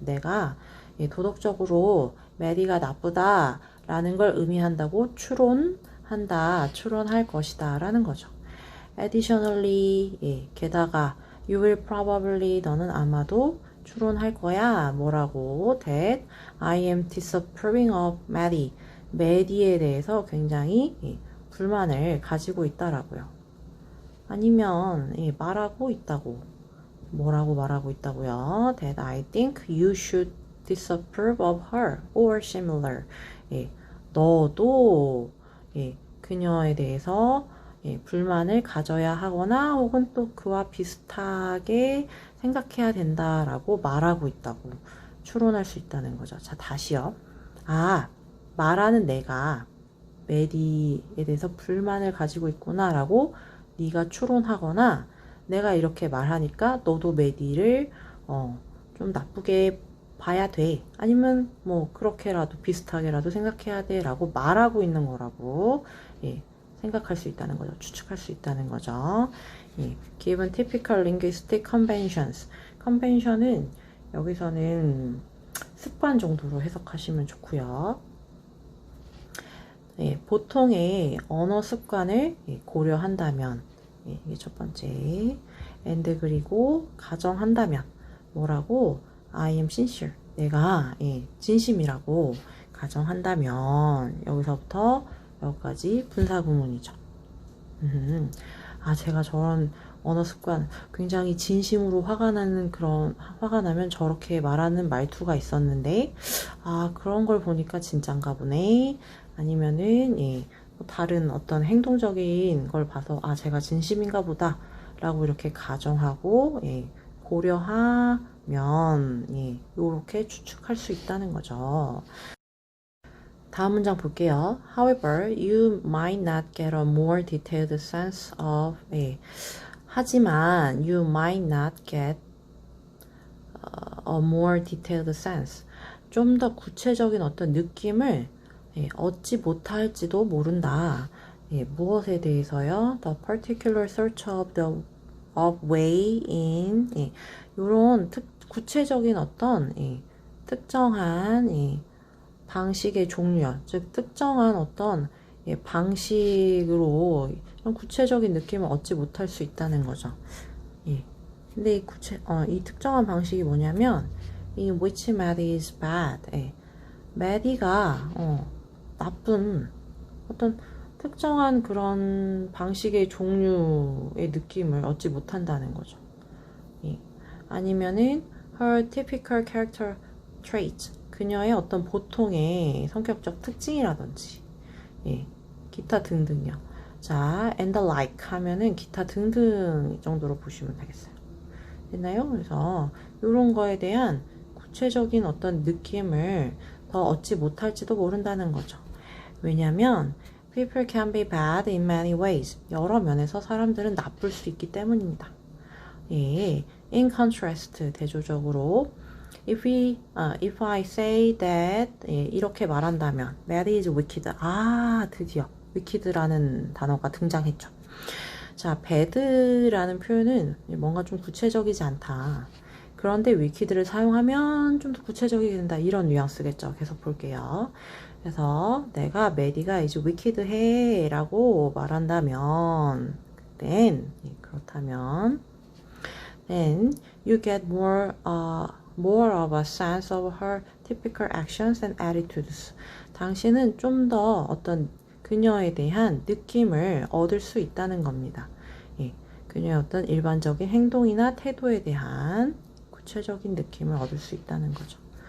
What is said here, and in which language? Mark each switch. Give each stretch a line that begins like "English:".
Korean: 내가 도덕적으로 메리가 나쁘다 라는 걸 의미한다고 추론한다. 추론할 것이다 라는 거죠.
English: Additionally
Korean: 게다가
English: you will probably
Korean: 너는 아마도 추론할 거야. 뭐라고?
English: That I am disapproving of Maddie.
Korean: 메디에 대해서 굉장히 불만을 가지고 있다라고요. 아니면 말하고 있다고. 뭐라고 말하고 있다고요?
English: That I think you should disapprove of her or similar.
Korean: 너도 그녀에 대해서 불만을 가져야 하거나 혹은 또 그와 비슷하게 생각해야 된다라고 말하고 있다고 추론할 수 있다는 거죠. 자, 다시요. 말하는 내가 메디에 대해서 불만을 가지고 있구나라고 네가 추론하거나 내가 이렇게 말하니까 너도 메디를 좀 나쁘게 봐야 돼. 아니면 뭐 그렇게라도 비슷하게라도 생각해야 돼 라고 말하고 있는 거라고 생각할 수 있다는 거죠. 추측할 수 있다는 거죠.
English: Given typical linguistic conventions.
Korean: convention은 여기서는 습관 정도로 해석하시면 좋고요. 보통의 언어 습관을 고려한다면 이게 첫 번째. and 그리고 가정한다면 뭐라고?
English: I am sincere.
Korean: 내가 진심이라고 가정한다면 여기서부터 여기까지 분사구문이죠. 제가 저런 언어 습관 굉장히 진심으로 화가 나면 저렇게 말하는 말투가 있었는데 그런 걸 보니까 진짠가 보네. 아니면은 다른 어떤 행동적인 걸 봐서 제가 진심인가 보다 라고 이렇게 가정하고 고려하면 이렇게 추측할 수 있다는 거죠. 다음 문장 볼게요.
English: However, you might not get a more detailed sense of
Korean: 하지만
English: you might not get a more detailed sense.
Korean: 좀 더 구체적인 어떤 느낌을 얻지 못할지도 모른다. 무엇에 대해서요?
English: The particular search of way in
Korean: 이런 구체적인 어떤 특정한 방식의 종류요. 즉 특정한 어떤 방식으로 이런 구체적인 느낌을 얻지 못할 수 있다는 거죠. 근데 이 특정한 방식이 뭐냐면 이
English: which Maddie is bad.
Korean: Maddie가 나쁜 어떤 특정한 그런 방식의 종류의 느낌을 얻지 못한다는 거죠.
English: 아니면은 her typical character traits.
Korean: 그녀의 어떤 보통의 성격적 특징이라든지 기타 등등요. 자,
English: and the like
Korean: 하면은 기타 등등 정도로 보시면 되겠어요. 됐나요? 그래서 이런 거에 대한 구체적인 어떤 느낌을 더 얻지 못할지도 모른다는 거죠.
English: 왜냐면 people can be bad in many ways.
Korean: 여러 면에서 사람들은 나쁠 수 있기 때문입니다.
English: 예, in contrast,
Korean: 대조적으로
English: if I say that, 예,
Korean: 이렇게 말한다면
English: that is wicked.
Korean: 드디어 wicked라는 단어가 등장했죠. 자, bad라는 표현은 뭔가 좀 구체적이지 않다. 그런데 wicked를 사용하면 좀 더 구체적이게 된다. 이런 뉘앙스겠죠. 계속 볼게요. 그래서 내가 메디가 이제 wicked해 라고 말한다면
English: then,
Korean: 그렇다면
English: then you get more of a sense of her typical actions and attitudes.
Korean: 당신은 좀 더 어떤 그녀에 대한 느낌을 얻을 수 있다는 겁니다. 예, 그녀의 어떤 일반적인 행동이나 태도에 대한 구체적인 느낌을 얻을 수 있다는 거죠.